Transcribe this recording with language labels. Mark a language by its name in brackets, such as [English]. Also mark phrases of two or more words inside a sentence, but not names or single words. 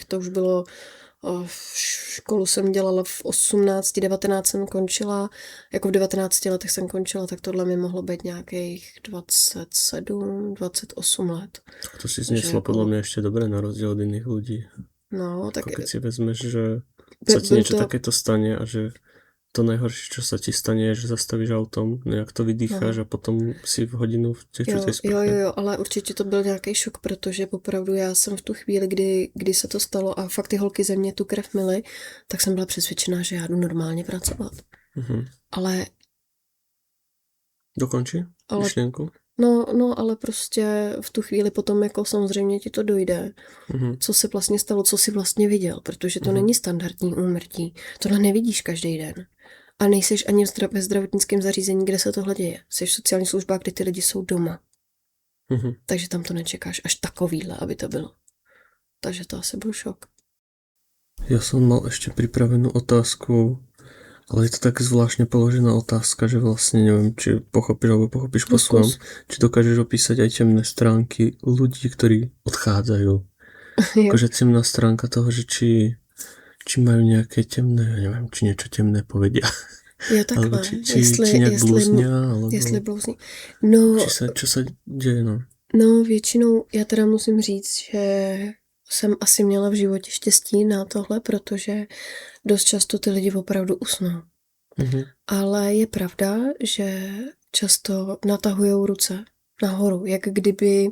[Czech] To už bylo... Školu jsem dělala v 18, 19 jsem končila, jako v 19 letech jsem končila, tak tohle mi mohlo být nějakých 27, 28 let. Tak to si znesla podle mě ještě dobré na rozdíl od jiných lidí. No, tak... [Slovak] Keď si vezmeš, že sa ti niečo takéto stane a že to najhoršie, čo sa ti stane, je, že zastavíš autom, nejak to vydýcháš a potom si v hodinu v těch sprche. [Czech] Jo, ale určitě to byl nějaký šok, protože opravdu já jsem v tu chvíli, kdy se to stalo a fakt ty holky ze mě tu krev myly, tak jsem byla přesvědčená, že já jdu normálně pracovat. Ale... Dokončí myšlenku? No, ale prostě v tu chvíli potom jako samozřejmě ti to dojde. Co se vlastně stalo, co jsi vlastně viděl, protože to není standardní úmrtí. Tohle nevidíš každý den. A nejseš ani ve zdravotnickém zařízení, kde se tohle děje. Jsi v sociální službách, kde ty lidi jsou doma. Takže tam to nečekáš až takovýhle, aby to bylo. Takže to asi byl šok. [Slovak] Ja som mal ešte pripravenú otázku, ale je to tak zvláštne položená otázka, že vlastne neviem, či pochopíš alebo pochopíš po svojom, či dokážeš opísať aj temné stránky ľudí, ktorí odchádzajú. Akože temná stránka toho, že či majú nejaké temné, neviem, či niečo temné povedia. [Czech] Jo, takhle. [Slovak] Či nejak blúznia, alebo... [Czech] Jestli blúzní. No... [Slovak] Čo sa deje, no? [Czech] No, většinou, já teda musím říct, že jsem asi měla v životě štěstí na tohle, protože dost často ty lidi opravdu usnou. Ale je pravda, že často natahujou ruce nahoru, jak kdyby...